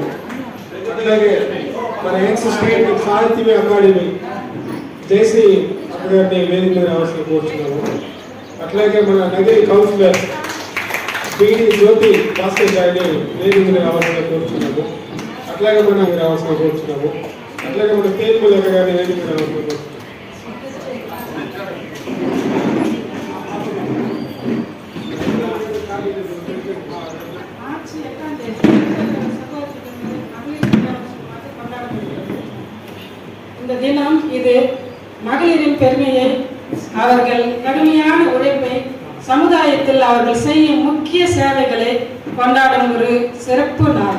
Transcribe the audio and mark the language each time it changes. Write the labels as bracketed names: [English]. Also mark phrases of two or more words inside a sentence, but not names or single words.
[Telugu] అట్లాగే మన ఎక్స్ స్టేట్ సాహిత్య అకాడమీ జేసీ గారిని వేదిక మీద రావాల్సిన కోరుచున్నాము. అట్లాగే మన నగరి కౌన్సిలర్ పిడి జ్యోతి భాస్కర్ గారిని వేదిక మీద రావాల్సిన కోరుచున్నాము. అట్లాగే మనం రావాల్సిన కోరుచున్నాము. అట్లాగే మన తేల్పు దగ్గర గారిని వేదిక మీద రావాల్సిన కోరుచున్నాము. [Tamil] இந்த தினம் இது மகளிரின் பெருமையை, அவர்கள் கடுமையான உழைப்பை, சமுதாயத்தில் அவர்கள் செய்யும் முக்கிய சேவைகளை கொண்டாடும் ஒரு சிறப்பு நாள்.